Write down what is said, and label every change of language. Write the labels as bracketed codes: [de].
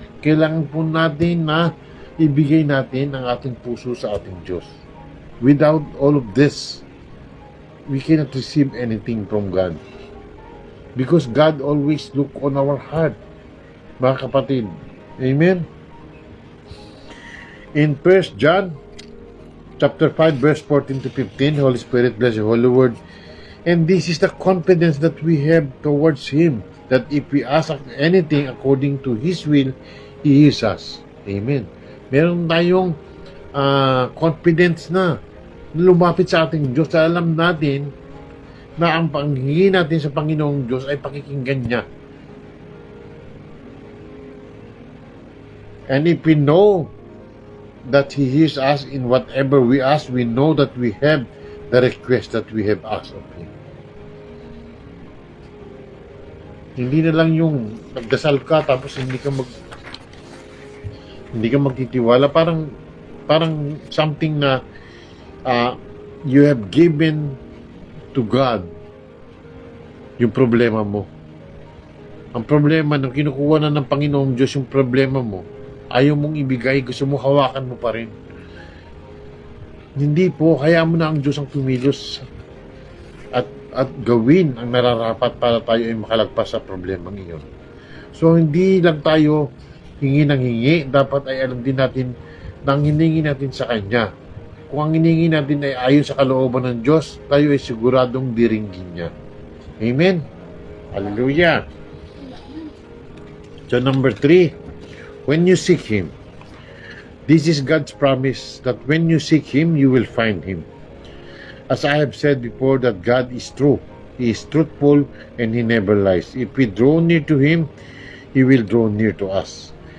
[tl] Kailangan po natin na ibigay natin ang ating puso sa ating Diyos. [en] Without all of this, we cannot receive anything from God. Because God always look on our heart. [tl] Mga kapatid. [en] Amen? In 1 John chapter 5 verse 14 to 15, Holy Spirit bless the Holy Word. And this is the confidence that we have towards Him, that if we ask anything according to His will, He hears us. [tl] Amen. Meron tayong confidence na lumapit sa ating Diyos. Alam natin na ang panghingi natin sa Panginoong Diyos ay pakikinggan niya. [en] And if we know that He hears us in whatever we ask, we know that we have the request that we have asked of Him. [tl] Hindi na lang yung nagdasal ka tapos hindi ka magtitiwala. [en] Parang something na you have given to God [tl] yung problema mo. Ang problema nung kinukuha na ng Panginoong Diyos yung problema mo, ayaw mong ibigay, gusto mo hawakan mo pa rin. Hindi po, kaya mo na ang Diyos ang tumilos at gawin ang nararapat para tayo ay makalagpas sa problemang iyon. So, hindi lang tayo hingi ng hingi, dapat ay alam din natin na ang hiningi natin sa Kanya. Kung ang hiningi natin ay ayon sa kalooban ng Diyos, tayo ay siguradong diringgin niya. Amen? Hallelujah! [en] So, number 3, when you seek Him, this is God's promise that when you seek Him, you will find Him. As I have said before, that God is true. He is truthful and He never lies. If we draw near to Him, He will draw near to us.